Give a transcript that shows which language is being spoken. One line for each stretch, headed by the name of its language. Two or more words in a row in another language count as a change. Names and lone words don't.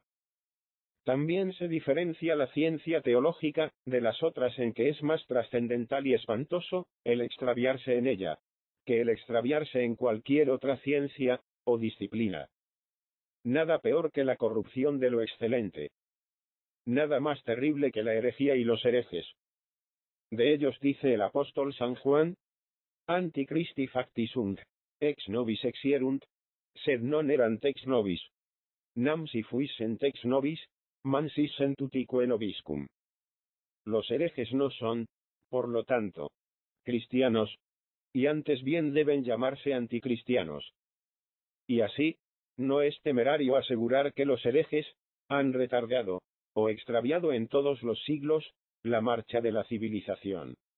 Spanish: También se diferencia la ciencia teológica de las otras en que es más trascendental y espantoso el extraviarse en ella, que el extraviarse en cualquier otra ciencia o disciplina. Nada peor que la corrupción de lo excelente. Nada más terrible que la herejía y los herejes. De ellos dice el apóstol San Juan:
Latin: Antichristi facti sunt, ex nobis exierunt, sed non erant ex nobis. Nam si fuissent ex nobis, mansis sentutique nobiscum.
Spanish: Los herejes no son, por lo tanto, cristianos, y antes bien deben llamarse anticristianos. Y así, no es temerario asegurar que los herejes han retardado, o extraviado en todos los siglos, la marcha de la civilización.